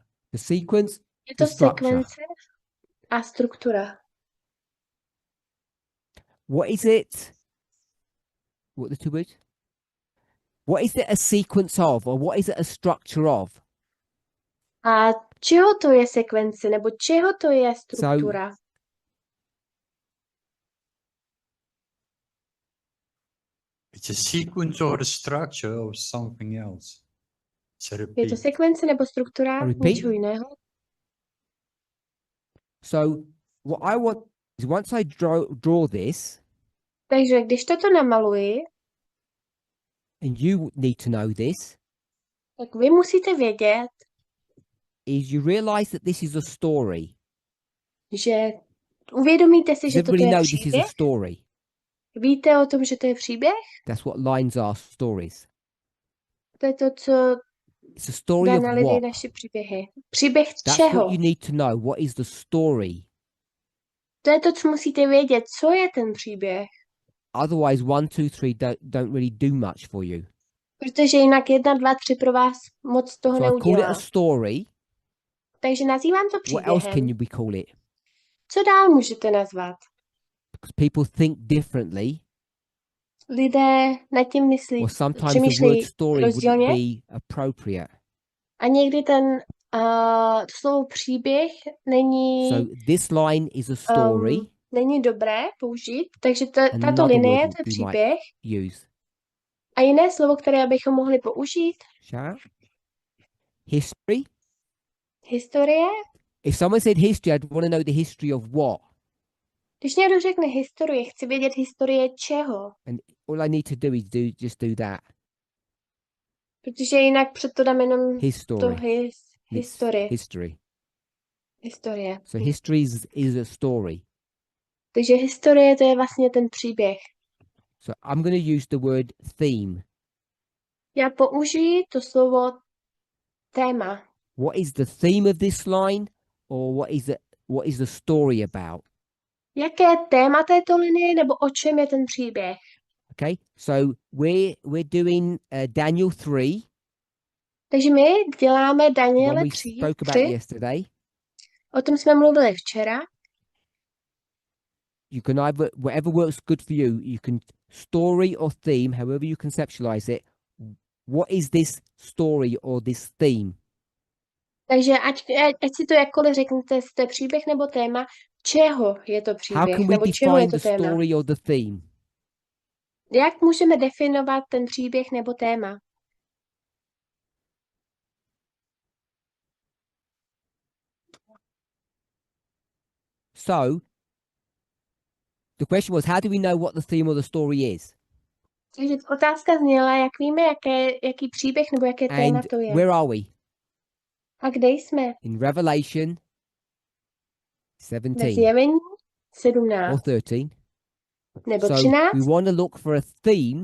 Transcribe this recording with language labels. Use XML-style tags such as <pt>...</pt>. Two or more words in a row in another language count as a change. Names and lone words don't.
<en>The sequence,</en> <cs>Je to</cs> <en>The structure.</en> <cs>sekvence a struktura.</cs> <en>what is it What the two words? What is it a sequence of, or what is it a structure of?</en> <cs>A čeho to je sekvence, nebo čeho to je struktura?</cs> <en>It's a sequence or the structure of something else. It's a</en> <cs>Je to</cs> <en>repeat.</en> <cs>sekvence nebo struktura</cs> <en>A repeat?</en> <cs>něčeho jiného?</cs> <en>So what I want is once I draw this,</en> <cs>Takže když toto namaluji,</cs> <en>and you need to know this,</en> <cs>tak vy musíte vědět,</cs> <en>is you realize that this is a story.</en> <cs>že uvědomíte si,</cs> <en>Does</en> <cs>že toto</cs> <en>everybody</en> <cs>je</cs> <en>know this is a</en> <cs>příběh?</cs> <en>story?</en> <cs>Víte o tom, že to je příběh?</cs> <en>That's what lines are, stories.</en> <cs>To je to, co</cs> <en>It's a story</en> <cs>dá</cs> <en>of</en> <cs>na lidi</cs> <en>what?</en> <cs>naše příběhy. Příběh</cs> <en>That's</en> <cs>čeho?</cs> <en>what you need to know. What is the story?</en> <cs>To je to, co musíte vědět. Co je ten příběh?</cs> <en>Otherwise, 1, 2, 3 don't really do much for you.</en> <cs>Protože jinak 1, 2, 3 pro vás moc toho</cs> <en>So I call it a</en> <cs>neudělá.</cs> <en>story.</en> <cs>Takže nazývám to</cs> <en>What else can</en> <cs>příběhem.</cs> <en>we call it?</en> <cs>Co dál můžete nazvat?</cs> <en>Because people think differently,</en> <cs>Lidé nad tím myslí,</cs> <en>or sometimes the word</en> <cs>přemýšlejí</cs> <en>story</en> <cs>rozdílně.</cs> <en>wouldn't be appropriate.</en> <cs>A někdy slovo příběh není,</cs> <en>So this line is a story.</en> <cs>není dobré použít, takže tato</cs> <en>Another</en> <cs>linie,</cs> <en>word</en> <cs>to je</cs> <en>we might</en> <cs>příběh.</cs> <en>use.</en> <cs>A jiné slovo, které bychom mohli použít,</cs> <en>Shall I? History.</en> <cs>historie.</cs> <en>If someone said history, I'd want to know the history of what.</en> <cs>Když někdo řekne historie, chci vědět historie čeho,</cs> <en>All I need to do is just do that.</en> <cs>protože jinak před to dám jenom to</cs> <en>History. It's</en> <cs>historie.</cs> <en>history. So history is a story.</en> <cs>Takže historie to je vlastně ten příběh.</cs> <en>So I'm going to use the word theme.</en> <cs>Já použiji to slovo téma.</cs> <en>What is the theme of this line, or what is the story about?</en> <cs>Jaké je téma této linie, nebo o čem je ten příběh?</cs> <en>Okay, so we're doing Daniel 3,</en> <cs>Takže my děláme</cs> <en>one</en> <cs>Daniele</cs> <en>we</en> <cs>3.</cs> <en>spoke about yesterday.</en> <cs>O tom jsme mluvili včera.</cs> <en>You can either, whatever works good for you, you can story or theme, however you conceptualize it. What is this story or this theme?</en> <cs>Takže ať si to jakkoliv řeknete, jestli to je příběh nebo téma, čeho je to</cs> <en>How</en> <cs>příběh,</cs> <en>can we</en> <cs>nebo čeho je</cs> <en>define</en> <cs>to</cs> <en>the</en> <cs>téma.</cs> <en>story or the theme?</en> <cs>Jak můžeme definovat ten příběh nebo téma?</cs> <en>So, the question was, how do we know what the theme or the story is?</en> <cs>Takže otázka zněla, jak víme, jaký příběh nebo jaké téma</cs> <en>And</en> <cs>to je.</cs> <en>where are we?</en> <cs>A kde jsme?</cs> <en>In Revelation</en> <cs>Ve 17 Zjevení</cs> <en>or</en> <cs>17</cs> <en>13.</en> <cs>nebo</cs> <en>So</en> <cs>13.</cs> <en>we want to look for a theme</en>